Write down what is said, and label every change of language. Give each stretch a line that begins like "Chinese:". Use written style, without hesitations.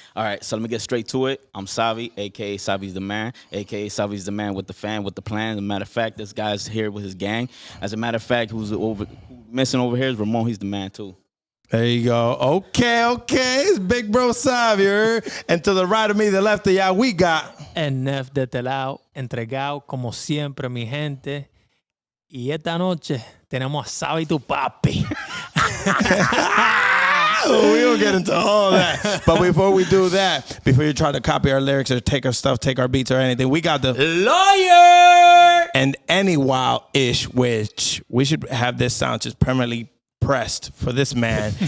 English: All right, so let me get straight to it. I'm Xave, a.k.a. Xave's the man, a.k.a. Xave's the man with the fan, with the plan. As a matter of fact, this guy's here with his gang. As a matter of fact, who's missing over here is Ramon. He's the man, too. There you go. Okay. It's Big Bro Xavier. And to the right of me, the left of y'all, we got.
Spanish: En Nef de este lado, entregado como siempre, mi gente. Y esta noche tenemos a Xave tu papi.
English: We will get into all that. But before we do that, before you try to copy our lyrics or take our stuff, take our beats or anything, we got the Lawyer! and any wild-ish, which we should have this sound just permanently pressed for this man.